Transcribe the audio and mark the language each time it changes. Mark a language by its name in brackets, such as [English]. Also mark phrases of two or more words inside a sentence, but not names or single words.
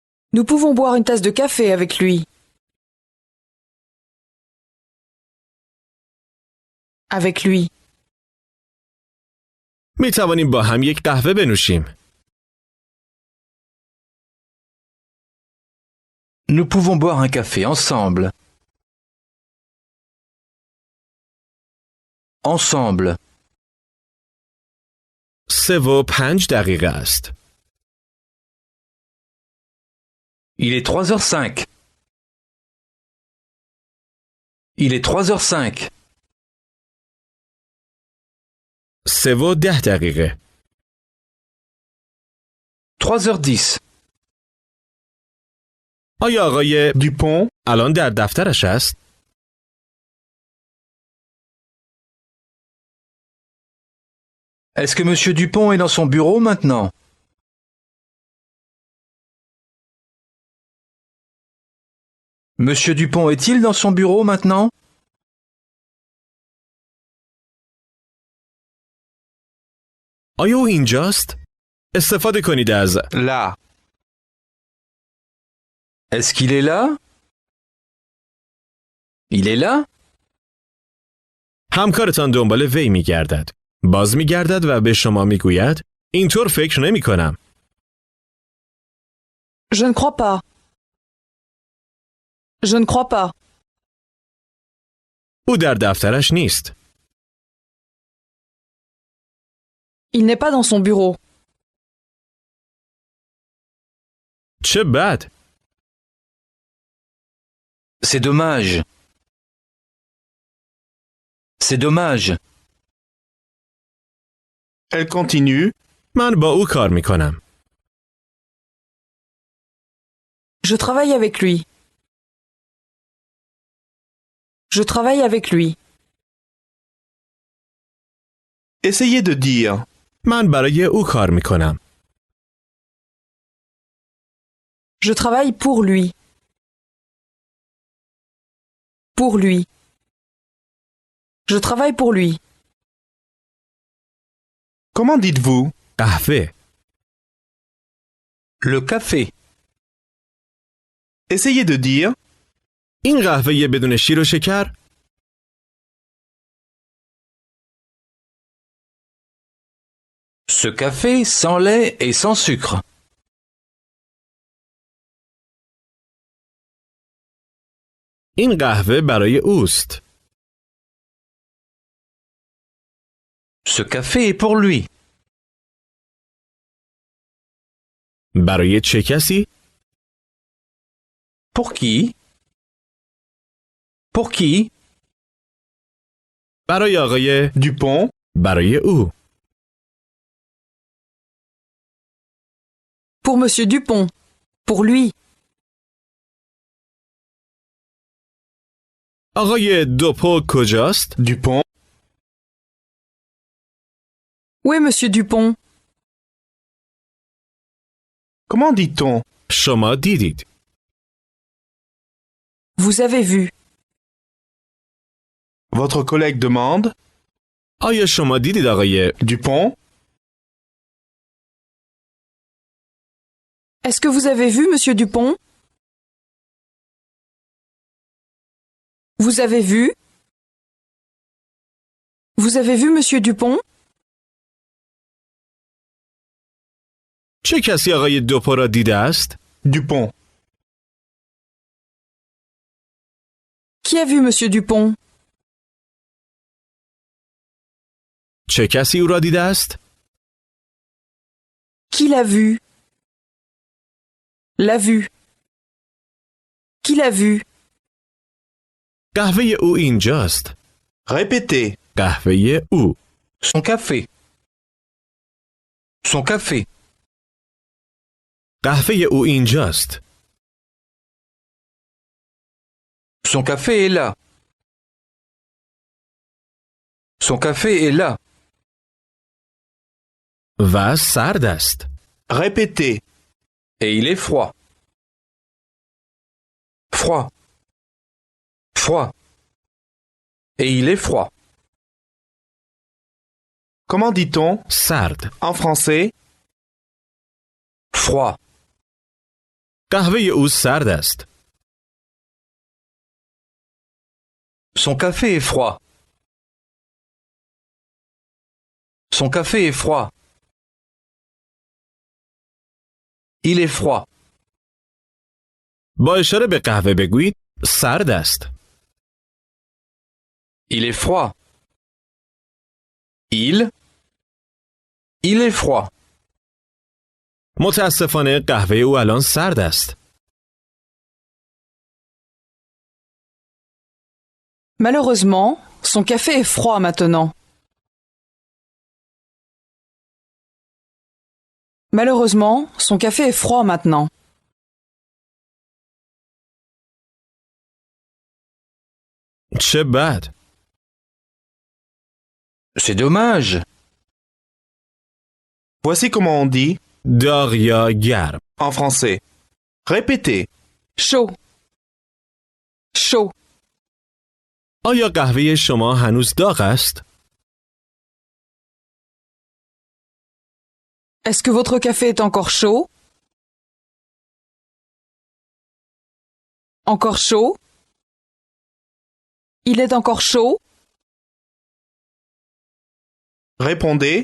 [French] Nous pouvons boire une tasse de café avec lui. Avec lui. [Persian] می توانیم با هم یک قهوه بنوشیم. [French] Nous pouvons boire un café ensemble. Ensemble. [Persian] 3:05 است. [French] Il est 3h05. Il est 3h05. 3:10. 3h10. [Persian] آیا آقای Dupont الان در دفترش است؟ [French] Est-ce que Monsieur Dupont est dans son bureau maintenant? Monsieur Dupont est-il dans son bureau maintenant? [Persian] آیا او اینجاست؟ استفاده کنید از [French] là. Est-ce qu'il est là? Il est là? [Persian] همکارتان دنبال وی می‌گردد. باز می‌گردد و به شما می‌گوید اینطور فکر نمی‌کنم. [French] Je ne crois pas. Je ne crois pas. [Persian] او در دفترش نیست. [French] Il n'est pas dans son bureau. [Persian] چه بد. [French] C'est dommage. C'est dommage. Elle continue. [Persian] من با او کار می‌کنم. [French] Je travaille avec lui. Je travaille avec lui. Essayez de dire. [Persian] من برای او کار می‌کنم. [French] Je travaille pour lui. Pour lui. Je travaille pour lui. Comment dites-vous? [Persian] قهوه. [French] Le café. Essayez de dire. [Persian] این قهوه بدون شیر و شکر؟ [French] Ce café sans lait et sans sucre. [Persian] این قهوه برای اوست. [French] Ce café est pour lui. [Persian] برای چه کسی؟ [French] Pour qui? Pour qui? [Persian] برای آقای Dupont. برای او. [French] Pour Monsieur Dupont. Pour lui. [Persian] آقای دوپو کجاست؟ Dupont. [French] Où est Monsieur Dupont? Comment dit-on? [Persian] شما دیدید. [French] Vous avez vu. Votre collègue demande. [Persian] آیا شما دیدید آقای Dupont. [French] Est-ce que vous avez vu Monsieur Dupont? Vous avez vu? Vous avez vu Monsieur Dupont? [Persian] چه کسی آقای دوپو را دیده است؟ Dupont. [French] Qui a vu Monsieur Dupont? [Persian] چه کسی او را دیده است؟ [French] Qui l'a vu? L'a vu. Qui l'a vu? [Persian] قهوه او اینجاست. [French] Répétez. [Persian] قهوه او. [French] Son café. Son café. [Persian] قهوه او اینجاست. [French] Son café est là. Son café est là. [Persian] و سرد است. [French] Répétez. Et il est froid. Froid. Froid. Et il est froid. Comment dit-on? [Persian] سرد. [French] En français. Froid. [Persian] قهوه او سرد است. [French] Son café est froid. Son café est froid. Il est froid. [Persian] با اشاره به قهوه بگویید سرد است. [French] Il est froid. Il est froid. [Persian] متاسفانه قهوه او الان سرد است. [French] Malheureusement, son café est froid maintenant. Malheureusement, son café est froid maintenant. [Persian] چه بد. [French] C'est dommage. Voici comment on dit [Persian] داغ یا گرم. [French] en français. Répétez. Chaud. Chaud. [Persian] آیا قهوه شما هنوز داغ است؟ [French] Est-ce que votre café est encore chaud? Encore chaud? Il est encore chaud? Répondez.